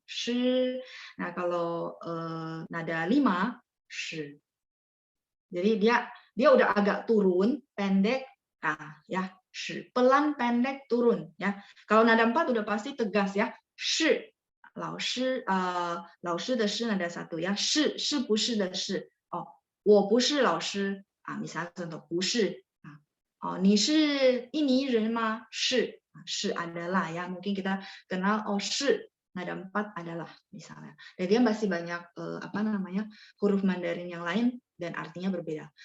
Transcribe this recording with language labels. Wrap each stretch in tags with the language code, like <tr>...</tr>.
<id>Shi. Nah, kalau nada 5 shi. Jadi dia udah agak turun, pendek, ya, shi. Pelan, pendek, turun ya. Kalau nada 4 udah pasti tegas ya. Shi.</id> <zh>老师的师</zh> <id>nada 1 ya.</id> <zh>是不是的是。我不是老师</zh> <id>misalnya contoh 不是</id> <zh>你是印尼人吗？是</zh> <id>adalah ya. Mungkin kita kenal 是 nada 4 adalah misalnya. Dan dia masih banyak huruf Mandarin yang lain dan artinya berbeda.</id>